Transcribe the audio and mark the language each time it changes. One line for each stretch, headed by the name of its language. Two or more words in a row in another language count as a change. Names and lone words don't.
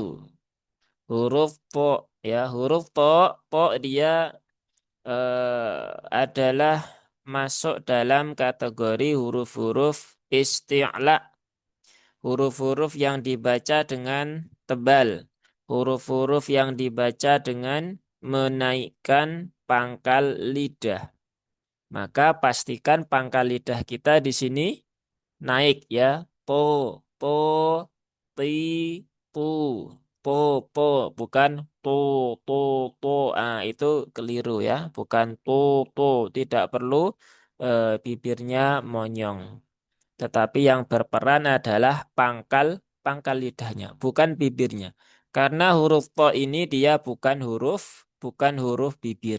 Indonesian: Huruf po ya, huruf po dia adalah masuk dalam kategori huruf-huruf isti'la, huruf-huruf yang dibaca dengan tebal, huruf-huruf yang dibaca dengan menaikkan pangkal lidah. Maka pastikan pangkal lidah kita di sini naik ya. Po, po, ti, pu, po, po, bukan to, to, to. Ah, itu keliru ya. Bukan to, to. Tidak perlu bibirnya monyong. Tetapi yang berperan adalah pangkal pangkal lidahnya, bukan bibirnya. Karena huruf to ini dia bukan huruf bibir.